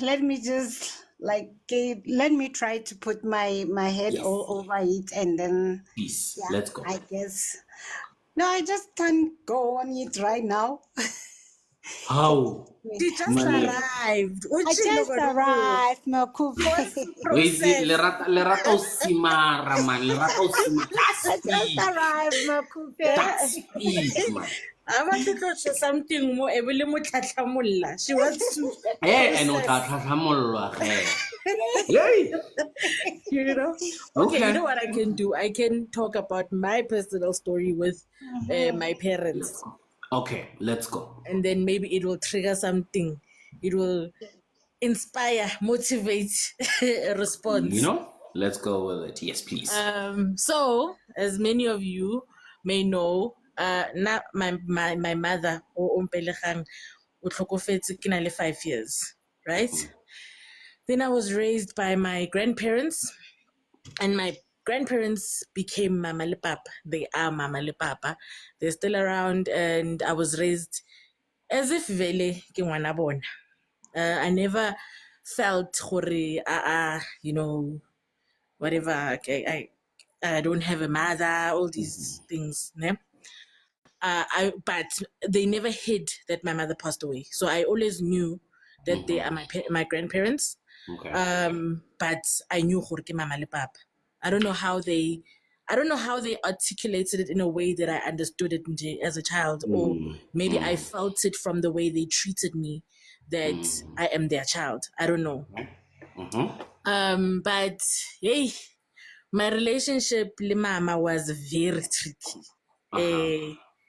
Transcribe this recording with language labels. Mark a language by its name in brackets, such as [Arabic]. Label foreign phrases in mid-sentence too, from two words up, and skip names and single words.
[English] Let me just let me try to put my head Yes. all over it, and then Peace. yeah, Let's go. I guess. No, I just can't go on it right now. How? She just Mane. arrived. I just arrived, Makupe. What's the Wait, process? lerata o simara, man. Lerata o simara. I just arrived, Makupe. That speed, man. I want to touch something more. She wants to [Tswana] And o tla [English] process. [Tswana] tlhatlhamololwa ge. [English] Yay! You know? Okay, you know what I can do? I can talk about my personal story with my parents. Okay, let's go. And then maybe it will trigger something. It will inspire, motivate a response. You know? Let's go with it. Yes, please. So, as many of you may know, my mother, [Tswana] o Ompelegang, o tlhokofetse ke na le [English] 5 years, right? Then I was raised by my grandparents, and my grandparents became [Tswana] Mama le Papa. [English] They are [Tswana] Mama le Papa. [English] They're still around, and I was raised as if [Tswana] vele ke ngwana bona. [English] I never felt gore, you know, whatever. I don't have a mother. All these things, ne? But they never hid that my mother passed away. So I always knew that they are my grandparents. Okay. But I knew [Tswana] gore ke Mama le Papa. [English] I don't know how they articulated it in a way that I understood it as a child, or maybe I felt it from the way they treated me that I am their child. I don't know. But hey, my relationship with Mama was very tricky.